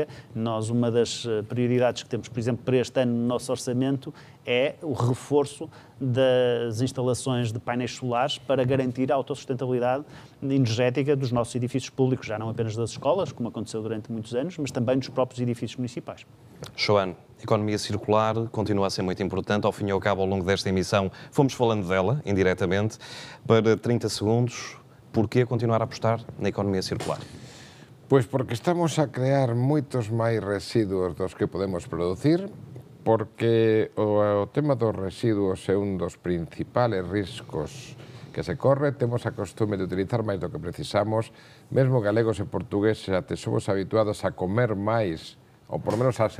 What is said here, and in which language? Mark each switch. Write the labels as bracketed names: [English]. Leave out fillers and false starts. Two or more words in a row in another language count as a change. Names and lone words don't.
[Portuguese] Nós, uma das prioridades que temos, por exemplo, para este ano no nosso orçamento é o reforço das instalações de painéis solares para garantir a autossustentabilidade energética dos nossos edifícios públicos, já não apenas das escolas, como aconteceu durante muitos anos, mas também dos próprios edifícios municipais. Joane, a economia circular continua a ser muito importante. Ao fim e ao cabo, ao longo desta emissão, fomos falando dela, indiretamente. Para 30 segundos, porquê continuar a apostar na economia circular? [Galician] Pois porque estamos a crear moitos máis residuos dos que podemos producir, porque o tema dos residuos é un dos principales riscos que se corre. Temos a costume de utilizar máis do que precisamos, mesmo galegos e portugueses até somos habituados a comer máis, ou [Spanish] por lo menos [Galician] a